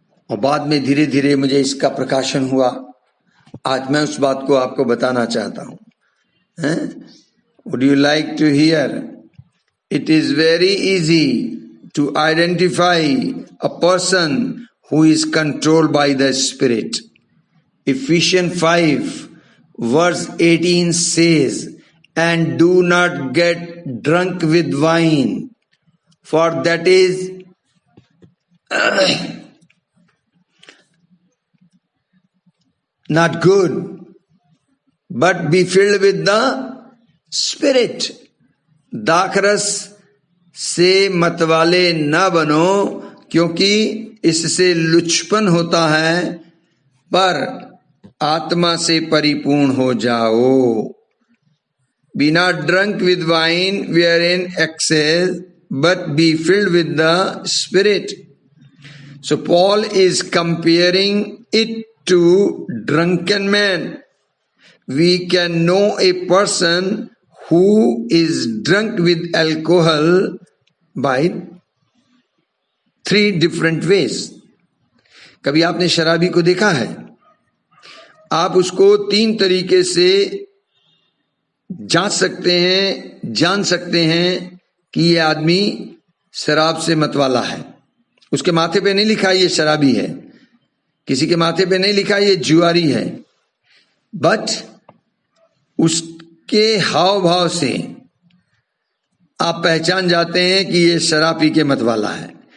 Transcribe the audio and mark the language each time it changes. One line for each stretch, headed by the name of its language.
Hindi: और बाद में धीरे धीरे मुझे इसका प्रकाशन हुआ। आज मैं उस बात को आपको बताना चाहता हूं।
English: Would you like to hear? It is very easy to identify a person who is controlled by the spirit. Ephesians 5 verse 18 says, and do not get drunk with wine, for that is not good, but be filled with the Spirit.
Hindi: दाखरस से मतवाले न बनो, क्योंकि इससे लुचपन होता है, पर आत्मा से परिपूर्ण हो जाओ।
English: Be not drunk with wine wherein excess, but be filled with the Spirit. So Paul is comparing it to drunken men. We can know a person who is drunk with alcohol by 3 different ways.
Hindi: कभी आपने शराबी को देखा है? आप उसको 3 तरीके से जांच सकते हैं, जान सकते हैं कि ये आदमी शराब से मतवाला है। उसके माथे पे नहीं लिखा ये शराबी है, किसी के माथे पे नहीं लिखा ये जुआरी है, बट उसके हाव भाव से आप पहचान जाते हैं कि ये शराब पी के मतवाला है।